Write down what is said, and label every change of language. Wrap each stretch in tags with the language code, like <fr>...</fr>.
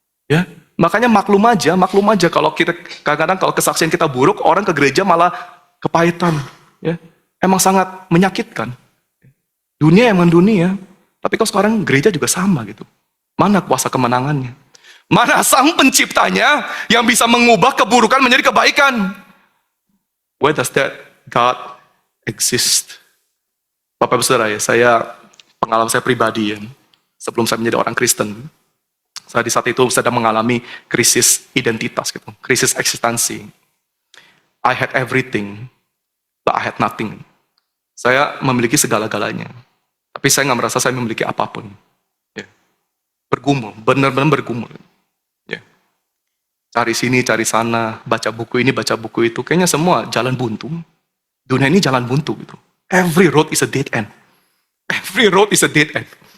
<id>Ya, makanya maklum aja kalau kita kadang-kadang kalau kesaksian kita buruk, orang ke gereja malah kepahitan. Ya, emang sangat menyakitkan. Dunia emang dunia, tapi kalau sekarang gereja juga sama gitu. Mana kuasa kemenangannya? Mana sang penciptanya yang bisa mengubah keburukan menjadi kebaikan?</id> <en>Where does that God exist?</en> <id>Bapak Ibu Saudara ya, pengalaman saya pribadi ya, sebelum saya menjadi orang Kristen, saya di saat itu sedang mengalami krisis identitas gitu, krisis eksistensi.</id> <en>I had everything, but I had nothing.</en> <id>Saya memiliki segala-galanya, tapi saya nggak merasa saya memiliki apapun. Ya. Bergumul, benar-benar bergumul. Ya. Cari sini, cari sana, baca buku ini, baca buku itu. Kayaknya semua jalan buntu. Dunia ini jalan buntu gitu.</id> <en>Every road is a dead end.</en> <id>Every road is a dead end.</id>